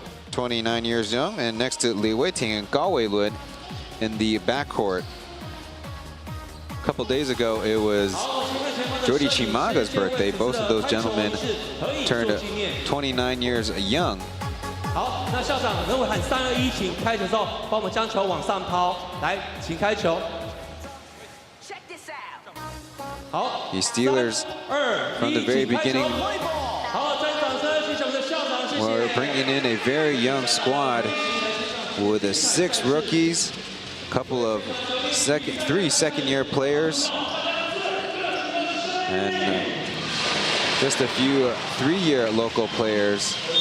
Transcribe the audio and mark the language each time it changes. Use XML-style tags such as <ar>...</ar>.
<en>29 years young, and next to Li Weiting and Gao Weilun in the backcourt. A couple days ago, it was Jordy Chimaga's birthday. Both of those gentlemen turned 29 years young.</en> <zh>好，那校长能否喊3、2、1，请开球的时候，帮我们将球往上抛。来，请开球。好</zh> <en>The Steelers, from the very beginning,</en> <zh>好，再掌声，谢谢我们的校长，谢谢。</zh> <en>we're bringing in a very young squad with 6 rookies, a couple of 3 second-year players, and just a few 3-year local players.</en>